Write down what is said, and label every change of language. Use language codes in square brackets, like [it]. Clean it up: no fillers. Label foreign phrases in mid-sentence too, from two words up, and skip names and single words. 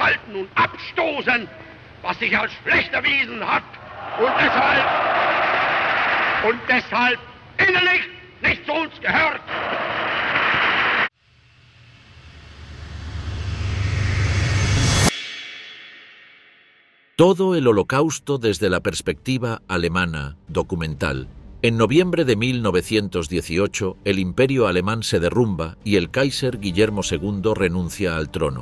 [de] abwerten und abstoßen, was sich als schlecht erwiesen hat und deshalb innerlich nicht zu uns gehört. [es] Todo el Holocausto desde la perspectiva alemana, documental. En noviembre de 1918, el Imperio alemán se derrumba y el Kaiser Guillermo II renuncia al trono.